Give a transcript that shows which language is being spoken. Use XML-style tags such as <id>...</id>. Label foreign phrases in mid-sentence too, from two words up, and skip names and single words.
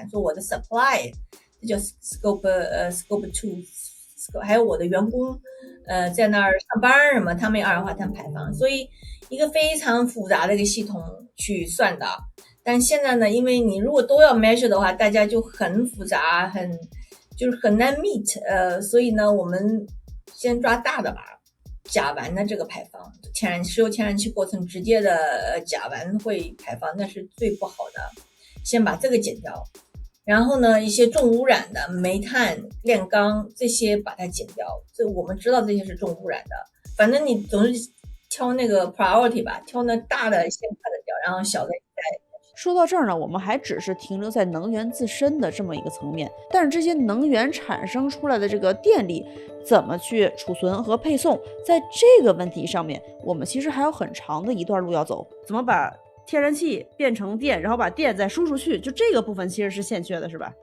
<zh>所以我的 supply。這叫 scope 2， 還有我的員工在那兒上班什麼，他們有二氧化碳排放，所以一個非常複雜的一個系統去算的。但現在呢，因為你如果都要 measure 的話，大家就很複雜，就是很難 meet。所以呢，我們先抓大的吧，甲烷的這個排放，石油天然氣過程直接的甲烷會排放，那是最不好的，先把這個減掉。然後呢，一些重污染的煤炭、煉鋼這些把它減掉，這我們知道這些是重污染的。反正你總是挑那個 priority 吧，挑那大的先把它掉，然後小的再。說到這兒呢，我們還只是停留在能源自身的這麼一個層面，但是這些能源產生出來的這個電力怎麼去儲存和配送，在這個問題上面，我們其實還有很長的一段路要走。怎麼把天然氣變成電，然後把電再輸出去，就這個部分其實是欠缺的，是吧？</zh>